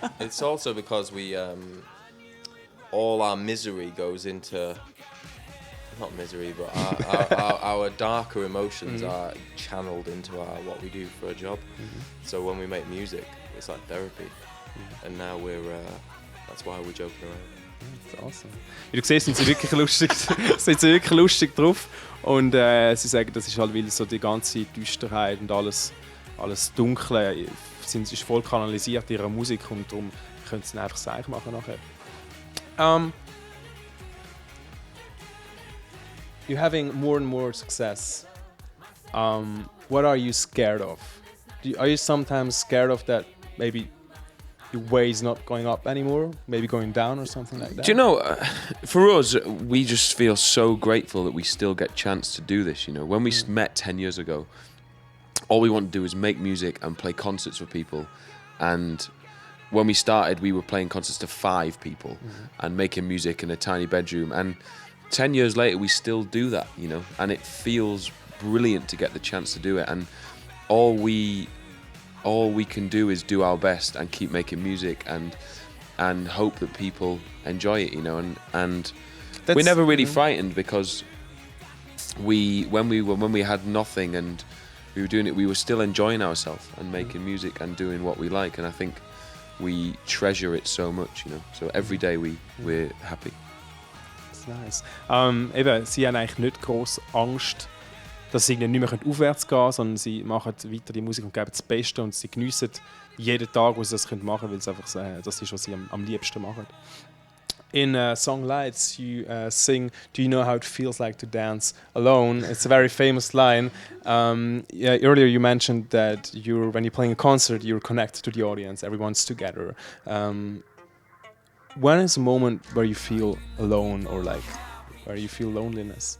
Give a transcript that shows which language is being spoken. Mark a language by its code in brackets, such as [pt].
[en] it's also because we all our misery goes into not misery, but our darker emotions are channeled into what we do for a job. So when we make music, it's like therapy, and now that's why we're joking around. That's awesome. [de] Wie du siehst, sind sie wirklich lustig, sind sie wirklich lustig drauf. Und sie sagen, das ist halt, weil so die ganze Düsterheit und alles Dunkle ist voll kanalisiert in ihrer Musik und darum können sie einfach Seich machen nachher. [en] You're having more and more success. What are you scared of? Are you sometimes scared of that maybe your way is not going up anymore, maybe going down or something like that? Do you know, for us, we just feel so grateful that we still get a chance to do this. You know, when we met 10 years ago, all we wanted to do is make music and play concerts for people. And when we started, we were playing concerts to 5 people and making music in a tiny bedroom. And 10 years later, we still do that, you know, and it feels brilliant to get the chance to do it. And all we can do is do our best and keep making music and hope that people enjoy it, you know. And we're never really frightened because when we had nothing and we were doing it, we were still enjoying ourselves and making music and doing what we like. And I think we treasure it so much, you know. So every day we're happy. Nice. [de] Eben, sie haben eigentlich nicht gross Angst, dass sie nicht mehr aufwärts gehen können, sondern sie machen weiter die Musik und geben das Beste und sie geniessen jeden Tag, wo sie das machen können, weil es einfach das ist, was sie am liebsten machen. [en] In Song Lights, you sing, "Do you know how it feels like to dance alone?" It's a very famous line. Earlier you mentioned that when you're playing a concert, you're connected to the audience, everyone's together. When is a moment where you feel alone or where you feel loneliness?